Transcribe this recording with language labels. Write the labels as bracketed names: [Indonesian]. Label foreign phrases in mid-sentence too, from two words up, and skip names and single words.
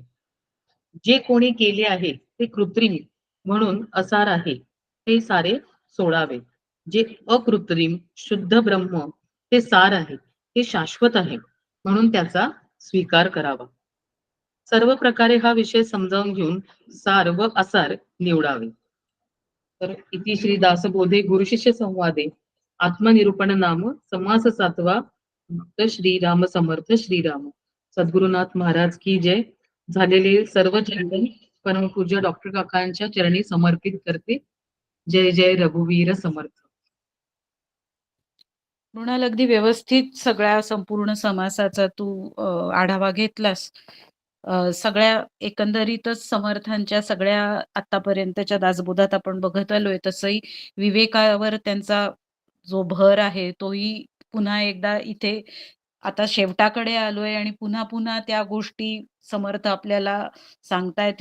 [Marathi] जे कोणी केले आहे ते कृत्रिम म्हणून असार आहे ते सारे सोडावे. जे अकृत्रिम शुद्ध ब्रह्म ते सार आहे, ते शाश्वत आहे म्हणून त्याचा स्वीकार करावा. सर्व प्रकारे हा विषय समजावून घेऊन सार व असार निवडावे. तर [Sanskrit] इति श्री दासबोधे गुरुशिष्य संवादे आत्मनिरूपण नाम समास [Marathi] 7वा भक्त श्रीराम समर्थ श्रीराम. [Hindi] सद्गुरुनाथ महाराज की जय. [Marathi] झालेले सर्व चिंतन परमपूज्य डॉक्टर काकांच्या चरणी समर्पित करते. जय जय रघुवीर समर्थ. मृणाल, अगदी व्यवस्थित सगळ्या संपूर्ण समासाचा तू आढावा घेतलास. सगळ्या एकंदरीतच समर्थांच्या सगळ्या आतापर्यंतच्या दासबोधात आपण बघत आलोय, तसंही विवेकावर त्यांचा जो भर आहे तोही पुन्हा एकदा इथे आता शेवटाकडे आलोय आणि पुन्हा पुन्हा त्या गोष्टी समर्थ आपल्याला सांगतायत.